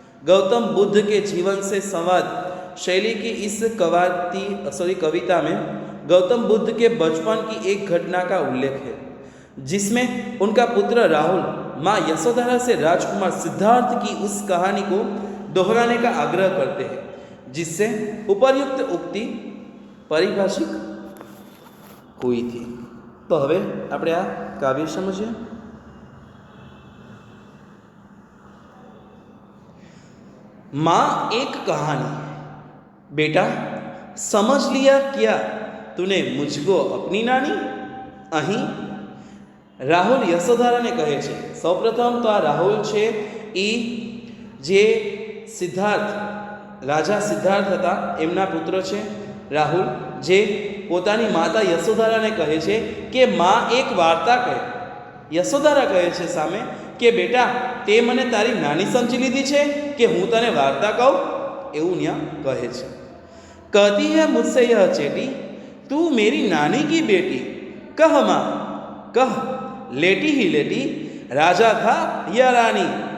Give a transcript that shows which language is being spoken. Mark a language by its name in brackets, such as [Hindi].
[Hindi] गौतम बुद्ध के जीवन से संवाद शैली की इस कविता में गौतम बुद्ध के बचपन की एक घटना का उल्लेख है, जिसमें उनका पुत्र राहुल माँ यशोधरा से राजकुमार सिद्धार्थ की उस कहानी को दोहराने का आग्रह करते हैं, जिससे उपर्युक्त उक्ति परिभाषित हुई थी। [Gujarati] तो हवे આપણે આ કાવ્ય સમજીએ। [Hindi] माँ एक कहानी। बेटा समझ लिया क्या तूने मुझको अपनी नानी। [Gujarati] અહીં રાહુલ યશોધરાને કહે છે। સૌપ્રથમ તો આ રાહુલ છે એ જે સિદ્ધાર્થ રાજા સિદ્ધાર્થ હતા એમના પુત્ર છે રાહુલ, જે પોતાની માતા યશોધરાને કહે છે કે માં એક વાર્તા કહે। યશોધરા કહે છે સામે કે બેટા તે મને તારી નાની સમજી લીધી છે કે હું તને વાર્તા કહું, એવું ત્યાં કહે છે। [Hindi] कहती है मुझसे यह चेटी, तू मेरी नानी की बेटी। कह माँ कह, लेटी ही लेटी, राजा था या रानी।